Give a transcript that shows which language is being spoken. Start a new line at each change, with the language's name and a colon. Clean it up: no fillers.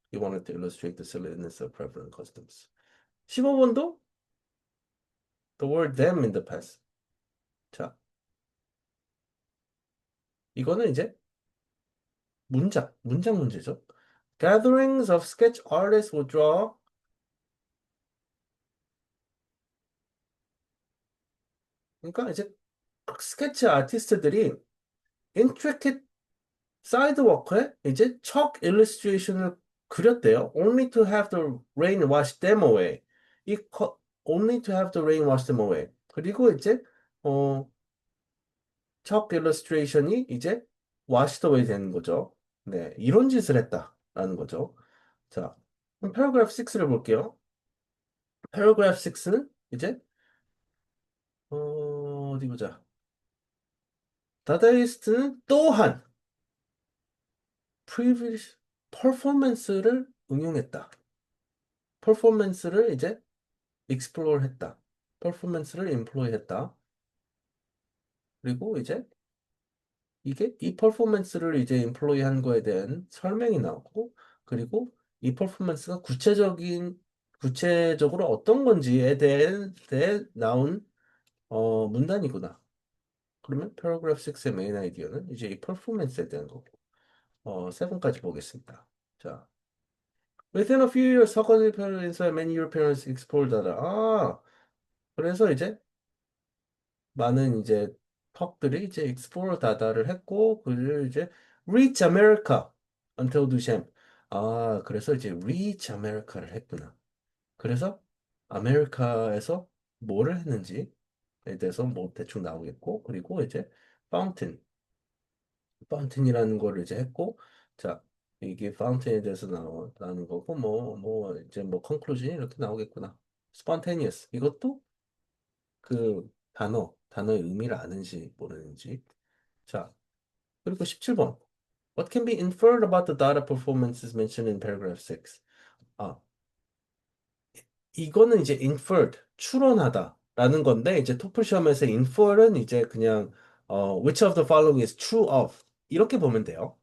English: He wanted to illustrate the silliness of prevalent customs.
Korean: 15번도
English: the word them in the past.
Korean: 자, 이거는 이제 문장 문제죠.
English: Gatherings of sketch artists would draw.
Korean: 그러니까 이제 스케치 아티스트들이 intricate 사이드워크에 이제 척 일러스트레이션을 그렸대요.
English: Only to have the rain wash them away. only to have the rain wash them away.
Korean: 그리고 이제 어, 척 일러스트레이션이 이제 washed away 되는 거죠. 네, 이런 짓을 했다라는 거죠. 자, 그럼 paragraph 6를 볼게요. paragraph 6는 이제 어디 보자. 다다이스트는 또한 previous 퍼포먼스를 응용했다. 퍼포먼스를 이제 explore 했다. 퍼포먼스를 employ 했다. 그리고 이제 이 퍼포먼스를 이제 employ 한 거에 대한 설명이 나오고, 그리고 이 퍼포먼스가 구체적으로 어떤 건지에 대해 나온, 문단이구나. 그러면 paragraph 6의 메인 아이디어는 이제 이 퍼포먼스에 대한 거고, 세 번까지 보겠습니다.
English: 자, within a few years,
Korean: 서커지 페어에서
English: many Europeans explored that.
Korean: 그래서 이제 많은 이제 턱들이 이제 explore 다다를 했고, 그를 이제
English: reach America until Duchamp.
Korean: 그래서 이제 reach America를 했구나. 그래서 아메리카에서 뭐를 했는지에 대해서 뭐 대충 나오겠고, 그리고 이제 fountain, fountain이라는 거를 이제 했고, 자. 이게 파운틴에 대해서 나오는 거고, 이제 conclusion이 이렇게 나오겠구나.
English: spontaneous.
Korean: 이것도 그 단어의 의미를 아는지 모르는지. 자, 그리고 17번.
English: What can be inferred about the data performances mentioned in paragraph 6?
Korean: 아, 이거는 이제 inferred, 추론하다라는 건데, 이제 토플 시험에서 infer는 이제 그냥,
English: which of the following is true of?
Korean: 이렇게 보면 돼요.